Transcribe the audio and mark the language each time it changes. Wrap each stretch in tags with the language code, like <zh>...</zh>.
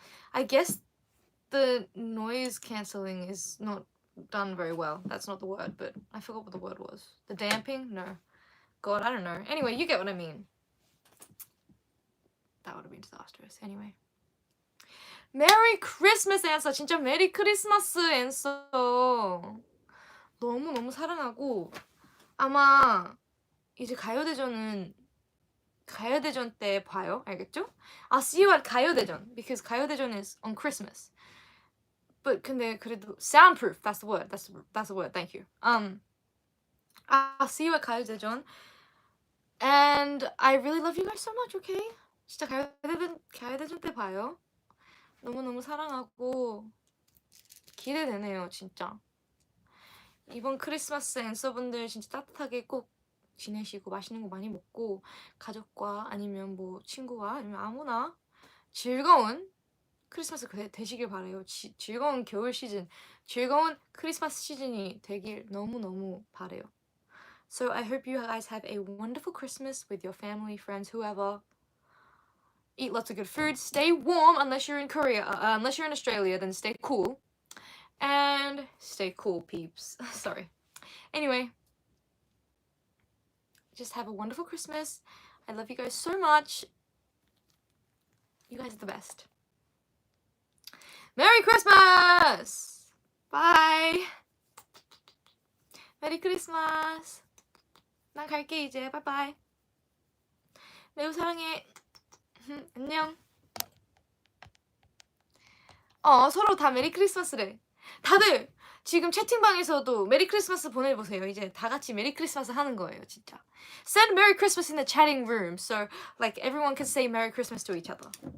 <en>I guess the noise cancelling is not done very well. That's not the word, but I forgot what the word was. The damping? No. God, I don't know. Anyway, you get what I mean. That would have been disastrous. Anyway. Merry Christmas answer.</en> <ko>진짜 메리 크리스마스 answer. 너무너무 사랑하고 아마 이제 가요대전 때 봐요. 알겠죠?</ko> <en>I'll see you at 가요대전 because 가요대전 is on Christmas.</en> <ko>But 근데 그래도 soundproof.</ko> <en>That's the word. That's the word. Thank you. I'll see you at 가요대전. And I really love you guys so much.</en> <ko>Okay? 진짜 가요대전 때 봐요. 너무너무 사랑하고 기대되네요. 진짜. 이번 크리스마스 앤서분들 진짜 따뜻하게 꼭 지내시고 맛있는 거 많이 먹고 가족과 아니면 뭐 친구와 아니면 아무나 즐거운 크리스마스 되시길 바래요. 즐거운 겨울 시즌, 즐거운 크리스마스 시즌이 되길 너무너무 바래요.</ko> <en>So I hope you guys have a wonderful Christmas with your family, friends, whoever. Eat lots of good food. Stay warm unless you're in Korea. Unless you're in Australia, then stay cool. And stay cool, peeps. Sorry. Anyway, just have a wonderful Christmas. I love you guys so much. You guys are the best.</en> <ko>Merry Christmas! Bye! 메리 크리스마스. 난 갈게 이제. 바이바이. 매우 사랑해. 안녕. 서로 다 메리 크리스마스래. 다들 지금 채팅방에서도 메리 크리스마스 보내보세요. 이제 다 같이 메리 크리스마스 하는 거예요, 진짜.</ko> <en>Send Merry Christmas in the chatting room so like everyone can say Merry Christmas to each other.</en>